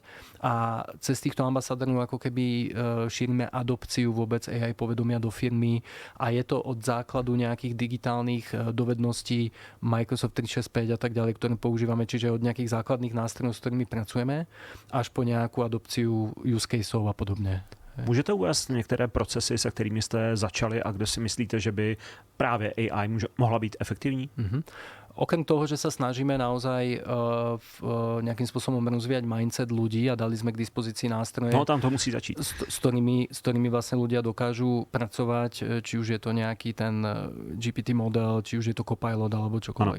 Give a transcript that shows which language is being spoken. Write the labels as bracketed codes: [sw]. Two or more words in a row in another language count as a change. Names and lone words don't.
[sk] A cez týchto ambasádorov ako keby šírime adopciu vôbec AI povedomia do firmy a je to od základu nejakých digitálnych dovedností Microsoft 365 a tak ďalej, ktoré používame, čiže od nejakých základných nástrojov, s ktorými pracujeme, až po nejakú adopciu [en] use caseov [sk] a podobne. [cs] Můžete uvést některé procesy, se kterými jste začali a kde si myslíte, že by právě AI mohla být efektivní? [sk] Okrem toho, že sa snažíme naozaj nejakým spôsobom rozvíjať mindset ľudí a dali sme k dispozícii nástroje. [cs] No tam to musí začít. [sk] S ktorými vlastne ľudia dokážu pracovať, či už je to nejaký ten GPT model, či už je to Copilot alebo čokoľvek.